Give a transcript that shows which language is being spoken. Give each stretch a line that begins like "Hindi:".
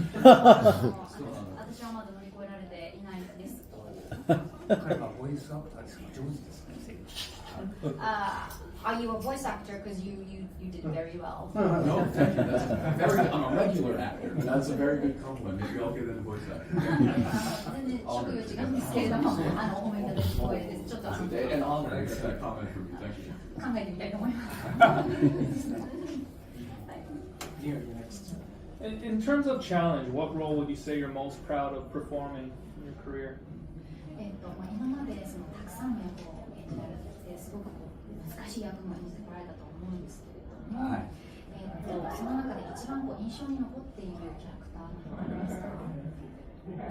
Japanese: 私はまだ乗り越えられていないです。彼はボイスアクターですが上手ですね。
English: Are you a voice actor? Because you did very well. No, thank you. That's very good. I'm a regular actor, and that's a very good compliment. Maybe I'll get into voice acting.
Japanese: 全然職業違うんですけれども、お褒めいただき光栄です。ちょっと
English: It's an honor to get that comment from you. Thank you.
Japanese: 考えてみたいと思います。
English: Here, you're next. In terms of challenge, what role would you say you're most proud of performing in your career?
Japanese: 今までそのたくさんの役を演じられてすごく難しい役も演じてこられたと思うんですけれども、その中で一番印象に残っているキャラクターは何ですか？